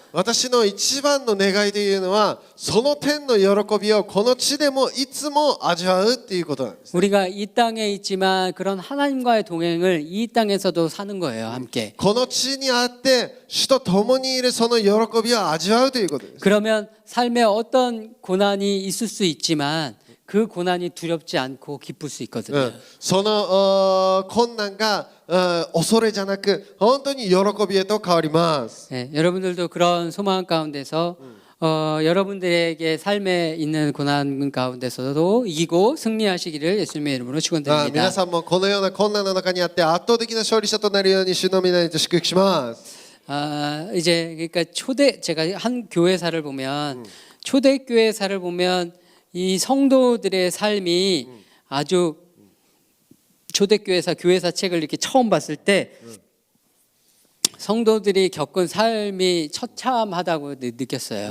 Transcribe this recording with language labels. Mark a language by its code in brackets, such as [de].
[ja] 私の一番の願いというのはその天の喜びをこの地でもいつも味わうっていうことなんです。 [ko] 우리가 이 땅에 있지만 그런 하나님과의 동행을 이 땅에서도 사는 거예요, 함께. [ja] この地にあって主と共にいるその喜びを味わうということです。 [ko] 그러면 삶에 어떤 고난이 있을 수 있지만 그 고난이 두렵지 않고 기쁠 수 있거든요. [ja] その困難が恐れじゃなく本当に喜びへと変わります。 [ko] 네, 여러분들도 그런 소망 가운데서 여러분들에게 삶에 있는 고난 가운데서도 이기고 승리하시기를 예수님의 이름으로 [ja] 皆 [ko] 축원드립니다. [ja] さんもこのような困難の中にあって圧倒的な勝利者となるように主の皆にと祝福します。 [ko] 이제 그러니까 제가 한 교회사를 보면 초대 교회사를 보면 이 성도들의 삶이 아주 초대 교회사 책을 이렇게 처음 봤을 때 성도들이 겪은 삶이 처참하다고 느꼈어요.